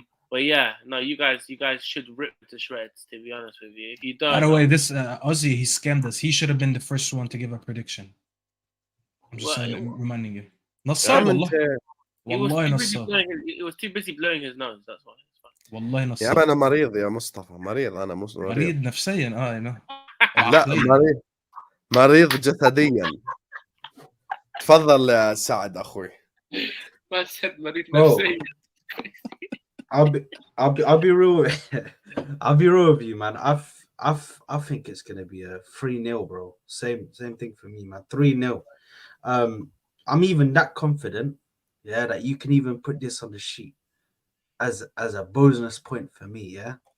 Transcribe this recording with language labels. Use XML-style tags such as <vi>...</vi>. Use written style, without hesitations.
<en>But yeah, no, you guys should rip to shreds. To be honest with you, if you don't. By the way, this Ozzy, he scammed us. He should have been the first one to give a prediction. I'm just reminding you. Nassar, والله. He was too busy blowing his nose. That's why.</en> <ar>والله يا نصار. أنا مريض يا مصطفى مريض أنا مريض نفسيا لا مريض جسديا. تفضل يا سعد أخوي. ما said مريض نفسيا.</ar> <en>I'll be real. I'll be real with you, man. I think it's gonna be a 3-0, bro. Same thing for me, man. 3-0. I'm even that confident, yeah, that you can even put this on the sheet as a bonus point for me, yeah.</en>